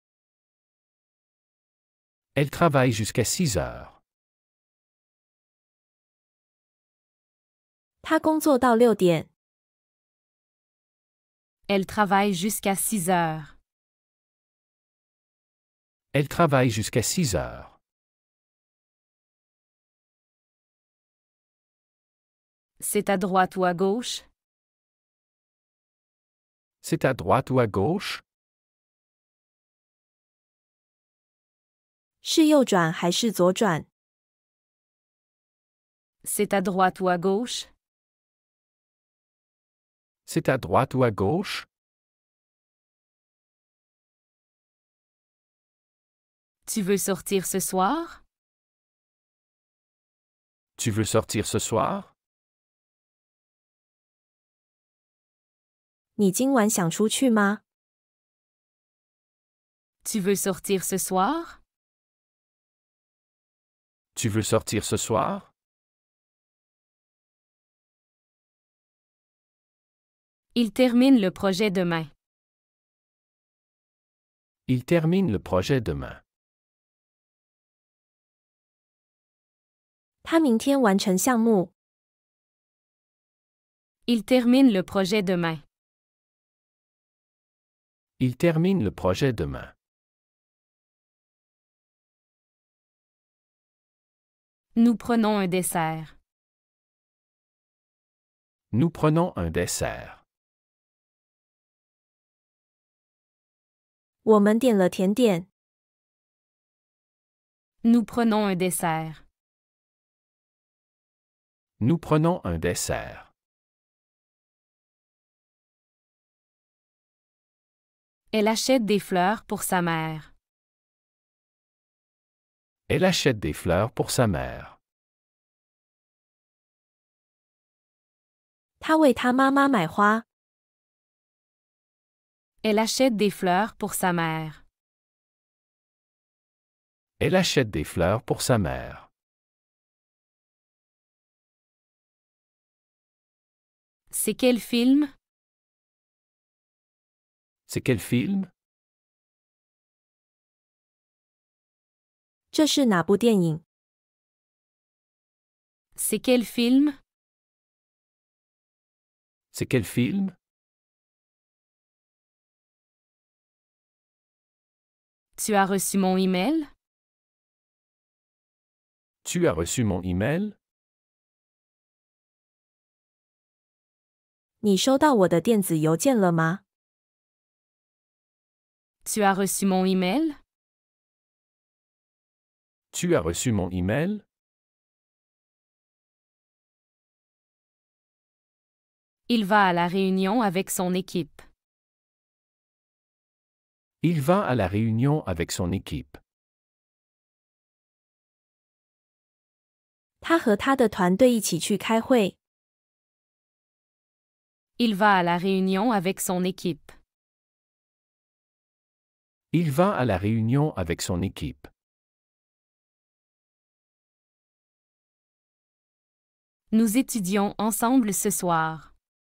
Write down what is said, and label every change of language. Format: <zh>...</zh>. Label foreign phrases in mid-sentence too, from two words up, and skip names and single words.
<fr>Elle travaille jusqu'à 6 heures.</fr> <zh>他工作到6点。</zh> <fr>Elle travaille jusqu'à 6 heures. Elle travaille jusqu'à 6 heures. C'est à droite ou à gauche? C'est à droite ou à gauche?</fr> <zh>是右转还是左转？</zh> <fr>C'est à droite ou à gauche? C'est à droite ou à gauche? Tu veux sortir ce soir? Tu veux sortir ce soir?</fr> <zh>你今晚想出去吗？</zh> <fr>Tu veux sortir ce soir? Tu veux sortir ce soir? Il termine le projet demain. Il termine le projet demain.</fr> <zh>他明天完成项目。</zh> <fr>Il termine le projet demain. Il termine le projet demain. Nous prenons un dessert. Nous prenons un dessert.</fr> <zh>我们点了甜点。</zh> <fr>Nous prenons un dessert. Nous prenons un dessert. Elle achète des fleurs pour sa mère. Elle achète des fleurs pour sa mère.</fr> <zh>他为他妈妈买花。</zh> <fr>Elle achète des fleurs pour sa mère. Elle achète des fleurs pour sa mère. C'est quel film? C'est quel film?</fr> <zh>这是哪部电影？</zh> <fr>C'est quel film? C'est quel film? Tu as reçu mon email? Tu as reçu mon email?</fr> <zh>你收到我的电子邮件了吗？</zh> <fr>Tu as reçu mon email? Tu as reçu mon email? Il va à la réunion avec son équipe. Il va à la réunion avec son équipe.</fr> <zh>他和他的团队一起去开会。</zh> <fr>Il va à la réunion avec son équipe. Il va à la réunion avec son équipe. Nous étudions ensemble ce soir.</fr>